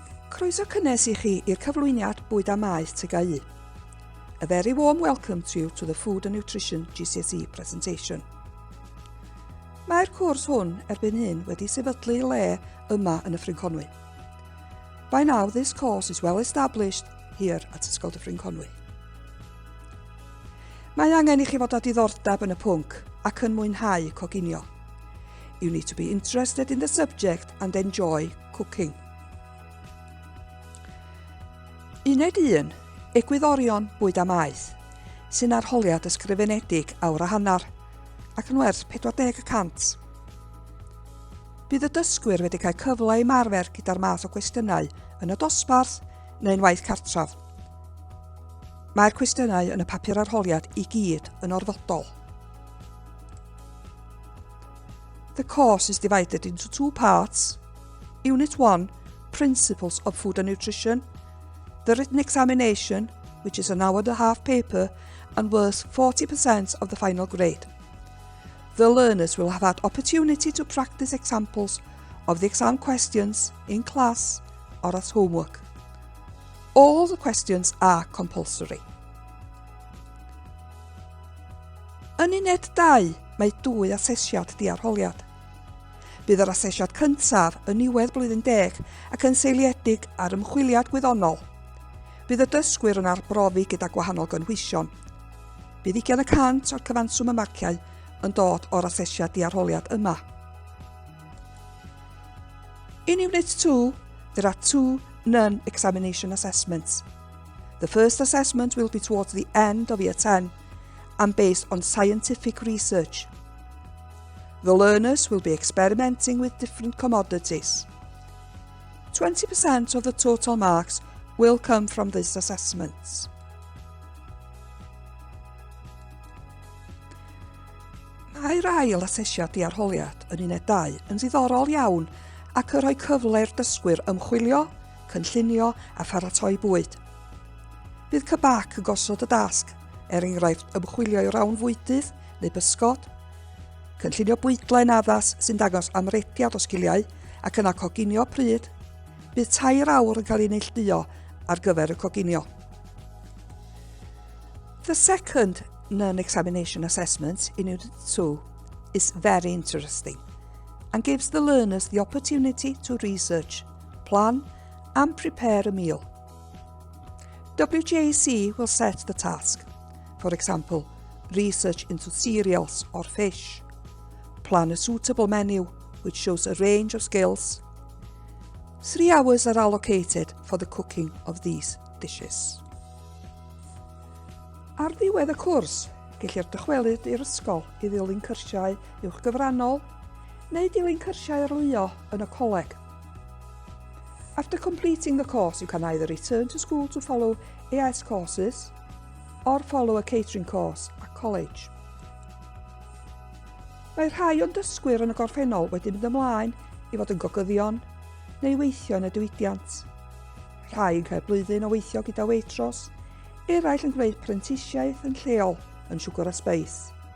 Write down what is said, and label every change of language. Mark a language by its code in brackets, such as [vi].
[cy] Croeso cynnes I chi i'r cyflwyniad Bwyd a Maeth TGAU. [en] A very warm welcome to you to the Food and Nutrition GCSE presentation. [cy] Mae'r cwrs hwn erbyn hyn wedi sefydlu le yma yn y Ffryn Conwy. [en] By now, this course is well established here at Ysgol y Ffryn Conwy. [cy] Mae angen I chi fod â diddordeb yn y pwnc ac yn mwynhau coginio. [en] You need to be interested in the subject and enjoy cooking. [cy] Uned 1, egwyddorion Bwyd a Maeth, sy'n arholiad ysgrifenedig awr a hanner, ac yn werth 40%. Bydd y dysgwyr wedi cael cyfle I ymarfer gyda'r math o cwestiynau yn y dosbarth neu'n waith cartraf. Mae'r cwestiynau yn y papur arholiad I gyd yn orfodol. [en] The course is divided into 2 parts. Unit 1, Principles of Food and Nutrition. The written examination, which is an hour-and-a-half paper and worth 40% of the final grade. The learners will have had opportunity to practice examples of the exam questions in class or as homework. All the questions are compulsory. [cy] Yn uned 2, mae 2 asesiad di-arholiad. Bydd yr asesiad cyntaf yn niwedd blwyddyn 10 ac yn seiliedig ar ymchwiliad gwyddonol. Bydd y dysgwyr yn arbrofi gyda gwahanol gynhwysion. Bydd 20% o'r cyfanswm y marciau yn dod o'r asesiad di-arholiad yma. [en] In Unit 2, there are 2 non-examination assessments. The first assessment will be towards the end of Year 10 and based on scientific research. The learners will be experimenting with different commodities. 20% of the total marks will come from these assessments. [cy] Mae'r ail asesiad di-arholiad yn uned 2 yn ddiddorol iawn ac yn rhoi cyfle i'r dysgwyr ymchwilio, cynllunio a pharatoi bwyd. Bydd cybac yn gosod y dasg, enghraifft ymchwilio I rawn fwydydd neu bysgod, cynllunio bwydlen addas sy'n dangos amrediad o sgiliau ac yna coginio pryd, bydd 2 awr yn cael ei neilltuo ar gyfer y coginio. [en] The second non-examination assessment in Unit 2 is very interesting and gives the learners the opportunity to research, plan and prepare a meal. WJC will set the task, for example, research into cereals or fish, plan a suitable menu which shows a range of skills. 3 hours are allocated for the cooking of these dishes. [cy] Ar ddiwedd y cwrs, gellir dychwelyd i'r ysgol I ddilyn cyrsiau uwchgyfrannol neu dilyn cyrsiau arlwyo yn y coleg. [en] After completing the course, you can either return to school to follow AS courses or follow a catering course at college. [cy] Mae rhai o'n dysgwyr yn y gorffennol wedi mynd ymlaen I fod yn gogyddion neu weithio yn y diwydiant. Rhai yn cael blwyddyn o weithio gyda Waitrose, eraill yn gwneud prentisiaeth yn lleol yn Sugar a Spice.